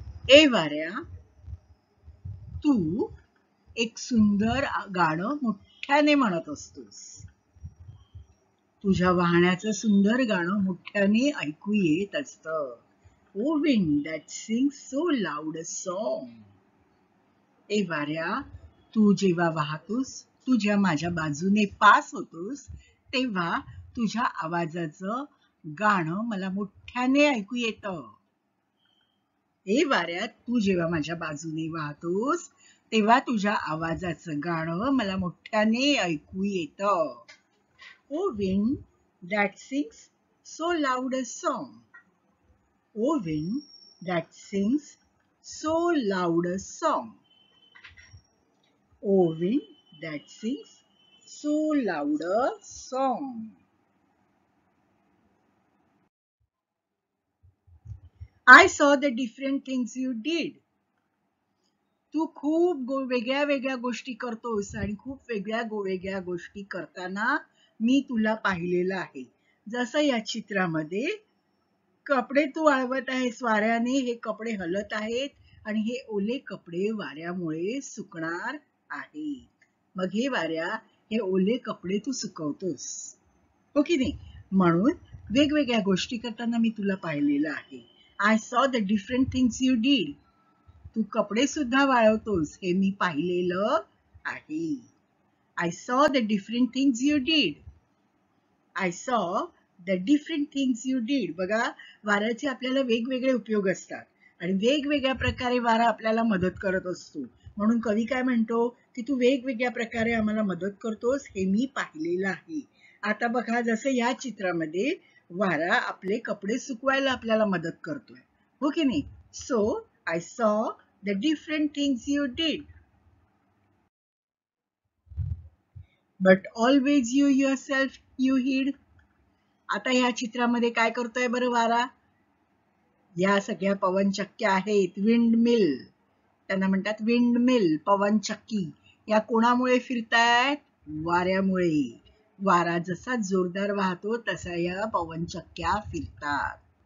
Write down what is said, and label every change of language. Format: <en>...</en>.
<mr>ए वाऱ्या, तू एक सुंदर गाणं मोठ्याने म्हणत असतोस. तुझ्या वाहण्याचं सुंदर गाणं मोठ्याने ऐकू येत असतं.</mr> <en>O wind that sings so loud a song.</en> <mr>ए वाऱ्या, तू जेव्हा वाहतोस, तू जेव्हा माझ्या बाजूने पास होतोस, तेव्हा तुझ्या आवाजाचं गाणं मला मोठ्याने ऐकू येतं. हे वाऱ्यात तू जेव्हा माझ्या बाजूने वाहतोस तेव्हा तुझ्या आवाजाचं गाणं मला मोठ्याने ऐकू येतं.</mr> <en>O wind that sings so loud a song. O wind that sings so loud a song. O wind that sings so loud a song. I saw the different things you did.</en> <mr>तू खूप वेगळ्या वेगळ्या गोष्टी करतोस आणि खूप वेगळ्या गोष्टी करताना मी तुला पाहिलेलं आहे. जसं या चित्रामध्ये कपडे तू वाळवत आहेस वाऱ्याने, हे कपडे हलत आहेत आणि हे ओले कपडे वाऱ्यामुळे सुकणार आहेत. मग हे वाऱ्या हे ओले कपडे तू सुकवतोस, हो की नाही? म्हणून वेगवेगळ्या गोष्टी करताना मी तुला पाहिलेलं आहे.</mr> <en>I saw the different things you did.</en> <mr>तू कपडे सुद्धा वाळवतोस हे मी पाहिलेलं आहे.</mr> <en>I saw the different things you did. I saw the different things you did.</en> <mr>बघा, वाऱ्याचे आपल्याला वेगवेगळे उपयोग असतात आणि वेगवेगळ्या प्रकारे वारा आपल्याला मदत करत असतो. म्हणून कवी काय म्हणतो की तू वेगवेगळ्या प्रकारे आम्हाला मदत करतोस हे मी पाहिलेलं आहे. आता बघा, जसं या चित्रामध्ये वारा आपले कपडे सुकवायला आपल्याला मदत करतोय, हो की नाही?</mr> <en>So I saw the different things you did. But always you yourself you hid.</en> <mr>आता या चित्रामध्ये काय करतोय बरं वारा? या सगळ्या पवनचक्क्या आहेत, विंड मिल, त्यांना म्हणतात विंड मिल, पवनचक्की. या कोणामुळे फिरतायत? वाऱ्यामुळे. वारा जसा जोरदार वाहतो तसा या पवनचक्क्या फिरतात.</mr>